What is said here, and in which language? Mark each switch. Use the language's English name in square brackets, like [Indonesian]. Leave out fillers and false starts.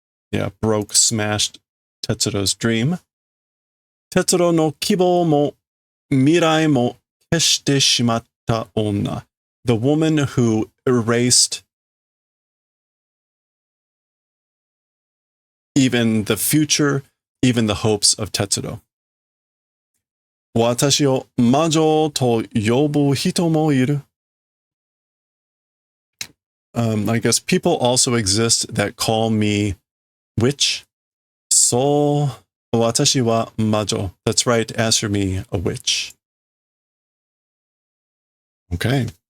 [English] Yeah, broke, smashed Tetsuro's dream. [Japanese] Tetsuro no kibo mo mirai mo keshite shimatta onna. [English] The woman who erased even the future, even the hopes of Tetsuro. [Japanese] 私を魔女と呼ぶ人もいる. [English] I guess people also exist that call me witch. So, [Japanese] 私は魔女. [English] That's right, as for me, a witch. Okay.